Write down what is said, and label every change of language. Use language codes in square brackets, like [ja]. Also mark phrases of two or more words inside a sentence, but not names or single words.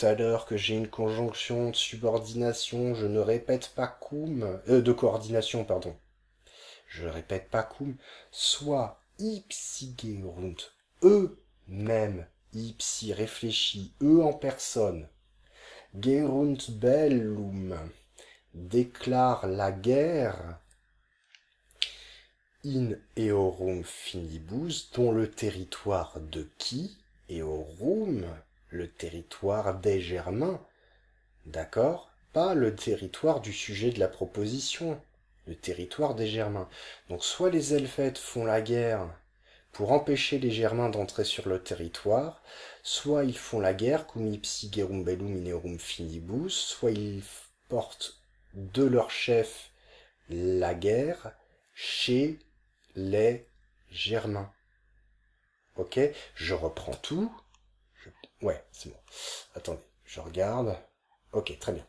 [fr] à l'heure que j'ai une conjonction de subordination, je ne répète pas cum, de coordination, pardon, je ne répète pas cum, soit ipsigerunt, eux-mêmes, ipsi réfléchis, eux en personne, [la] gerunt bellum, [fr] déclare la guerre, [la] in eorum finibus, [fr] dont le territoire de qui? Eorum, le territoire des Germains, d'accord? Pas le territoire du sujet de la proposition, le territoire des Germains. Donc soit les Helvètes font la guerre pour empêcher les Germains d'entrer sur le territoire, soit ils font la guerre, [la] cum ipsi gerum bellum in eorum finibus, [fr] soit ils portent de leur chef la guerre chez les Germains. Ok, je reprends tout. Ouais, c'est bon. Attendez, je regarde. Ok, très bien.